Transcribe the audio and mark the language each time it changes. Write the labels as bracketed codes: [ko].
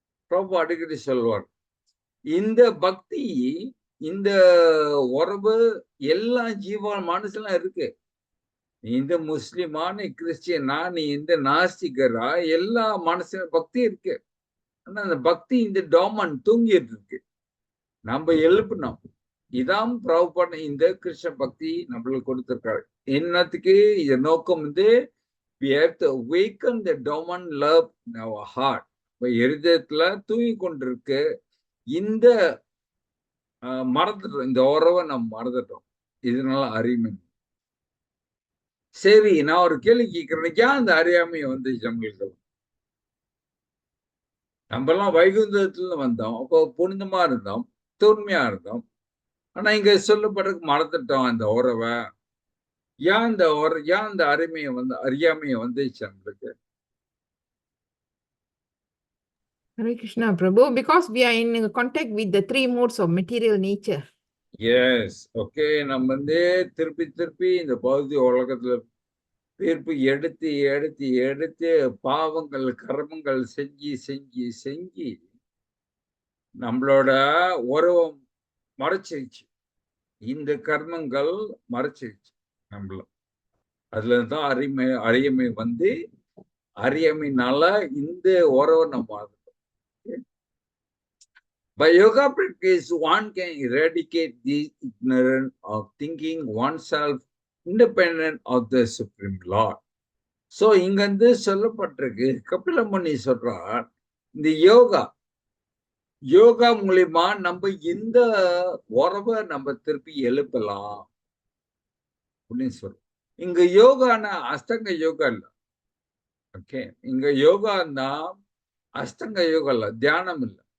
[ta] ரொம்ப அடிக்கடி சொல்வார், இந்த பக்தி இந்த உறவு எல்லா ஜீவா மனசுலாம் இருக்கு. நீ இந்த முஸ்லிமா, நீ கிறிஸ்டியனா, நீ இந்த நாஸ்திகரா, எல்லா மனசுல பக்தி இருக்கு. ஆனா அந்த பக்தி இந்த டோமன் தூங்கிட்டு இருக்கு, நம்ம எழுப்பணும். இதான் பிரபுபாத இந்த கிருஷ்ண பக்தி நம்மளுக்கு கொடுத்திருக்காரு. என்னத்துக்கு இந்த நோக்கம் [en] we have to awaken the dormant love in our heart. [ta] இருதயத்துல தூங்கி கொண்டிருக்கு இந்த மறந்துட்டோம், இந்த உறவை நம்ம மறந்துட்டோம். இதனால அறியாமை. சரி, நான் ஒரு கேள்வி கேட்கிறேன், ஏன் அந்த அறியாமை நம்மளுக்கு? நம்ம எல்லாம் வைகுந்தத்துல வந்தோம், அப்போ புனிதமா இருந்தோம், தூய்மையா இருந்தோம். ஆனா இங்க சொல்லப்படுறதுக்கு மறந்துட்டோம் அந்த உறவை. ஏன் அந்த அறியாமையை வந்துச்சு நம்மளுக்கு? [en] Hare Krishna Prabhu, because we are in contact with the three modes of material nature. [ta] Yes, okay, நம்ம திருப்பி இந்த பௌதிக உலகத்துல தீர்ப்பு எடுத்து எடுத்து எடுத்து பாவங்கள் கர்மங்கள் செஞ்சு நம்மளோட உறவை மறைச்சிருச்சு. இந்த கர்மங்கள் மறைச்சிருச்சு நம்மள. அதுலதான் அறியாமை அறியாமைனால இந்த உறவை நம்ம. [en] By yoga practice, one can eradicate the ignorance of thinking oneself independent of the Supreme Lord. [ta] So இங்க வந்து சொல்லப்பட்டிருக்கு, கபில முனி சொல்றார், இந்த யோகா மூலியமா நம்ம இந்த உறவை நம்ம திருப்பி எழுப்பலாம் அப்படின்னு சொல்றோம். இங்க யோகானா அஷ்டங்க யோகா இல்ல. ஓகே, இங்க யோகான்னா அஷ்டங்க யோகா இல்ல, தியானம் இல்ல.